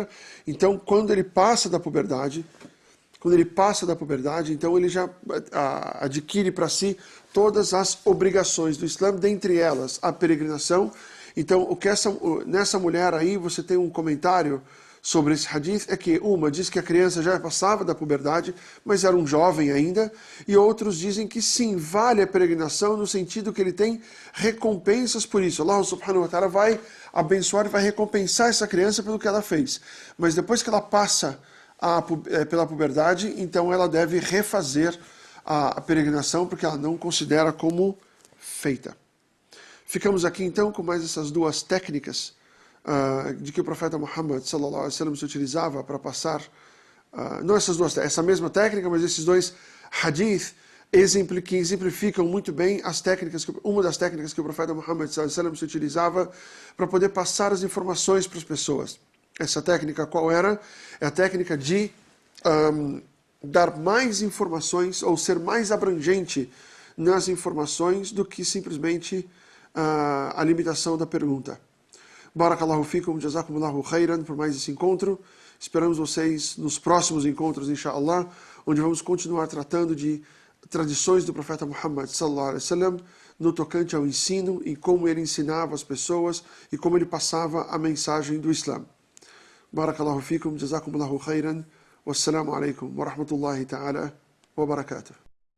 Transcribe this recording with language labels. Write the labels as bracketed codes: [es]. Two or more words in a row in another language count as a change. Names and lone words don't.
[pt] Então, quando ele passa da puberdade, então ele já adquire para si todas as obrigações do Islã, dentre elas a peregrinação. Então, nessa mulher aí, você tem um comentário sobre esse hadith, é que uma diz que a criança já passava da puberdade, mas era um jovem ainda, e outros dizem que sim, vale a peregrinação no sentido que ele tem recompensas por isso. [ar] الله سبحانه وتعالى [pt] vai abençoar e vai recompensar essa criança pelo que ela fez. Mas depois que ela passa pela puberdade, então ela deve refazer a peregrinação, porque ela não considera como feita. Ficamos aqui então com mais essas duas técnicas de que o profeta Muhammad [ar] صلى الله عليه وسلم [pt] se utilizava para passar, não essas duas, essa mesma técnica, mas esses dois hadith que exemplificam muito bem uma das técnicas que o profeta Muhammad [ar] صلى الله عليه وسلم [pt] se utilizava para poder passar as informações para as pessoas. Essa técnica qual era? É a técnica de dar mais informações, ou ser mais abrangente nas informações do que simplesmente a limitação da pergunta. [ar] بارك الله فيكم، جزاكم الله خيرا [pt] por mais esse encontro. Esperamos vocês nos próximos encontros, inshallah, onde vamos continuar tratando de tradições do profeta Muhammad [ar] صلى الله عليه وسلم [pt] no tocante ao ensino e como ele ensinava as pessoas e como ele passava a mensagem do Islã. [ar] بارك الله فيكم، جزاكم الله خيرا. السلام عليكم ورحمة الله تعالى وبركاته.